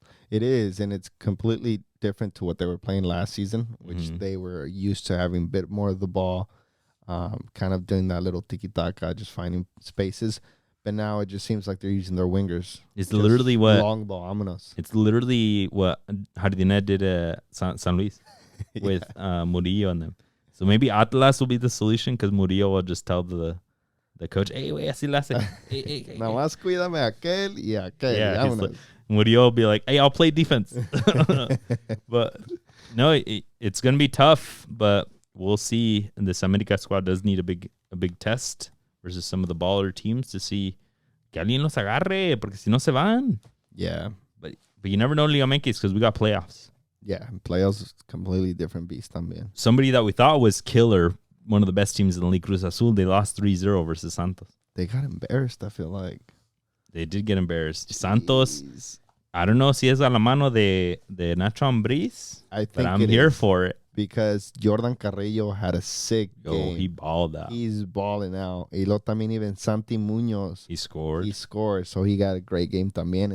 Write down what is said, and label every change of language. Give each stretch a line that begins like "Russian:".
English: It is, and it's completely different to what they were playing last season, which they were used to having a bit more of the ball, kind of doing that little tiki-taka, just finding spaces. But now it just seems like they're using their wingers. It's literally what... Long ball, vámonos. It's literally what Jardinez did at San Luis with Murillo on them. So maybe Atlas will be the solution because Murillo will just tell the coach, hey, wait,
Spanish: así la hace. Nada más cuídame aquel y aquel.
English: Yeah, Murillo will be like, hey, I'll play defense. But no, it's going to be tough, but we'll see. And this America squad does need a big test versus some of the baller teams to see
Spanish: que alguien los agarre, porque si no se van.
English: Yeah. But you never know Liga MX because we got playoffs. Yeah, playoffs is a completely different beast también. Somebody that we thought was killer, one of the best teams in the league, Cruz Azul, they lost 3-0 versus Santos. They got embarrassed, I feel like. They did get embarrassed. Santos, I don't know
Spanish: si es a la mano de Nacho Ambriz,
English: but I'm here for it. Because Jordan Carrillo had a sick game. He balled out. He's balling out.
Spanish: Y lo también even Santi Muñoz.
English: He scored, so he got a great game también.